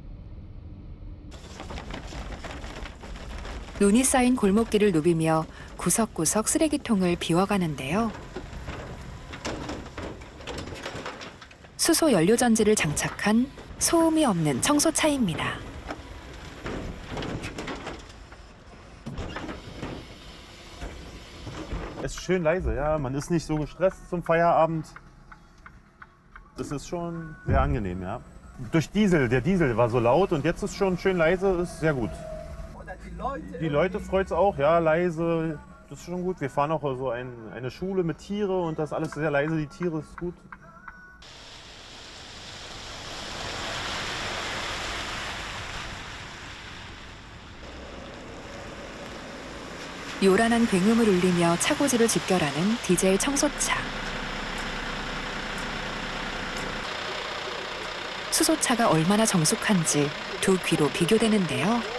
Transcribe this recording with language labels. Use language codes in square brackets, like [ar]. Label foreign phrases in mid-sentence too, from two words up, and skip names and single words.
[ko] 눈이 쌓인 골목길을 누비며 구석구석 쓰레기통을 비워가는데요. 수소 연료전지를 장착한 소음이 없는 청소차입니다. [de] Es ist schön leise, ja. Man ist nicht so gestresst zum Feierabend. Das ist schon sehr angenehm, ja. Durch Diesel, der Diesel war so laut und jetzt ist schon schön leise, ist sehr gut. Die Leute freut es auch, ja, leise, das ist schon gut. Wir fahren auch so eine Schule mit Tiere und das ist alles sehr leise, die Tiere ist gut. [ko] 요란한 굉음을 울리며 차고지를 집결하는 디젤 청소차. 수소차가 얼마나 정숙한지 두 귀로 비교되는데요.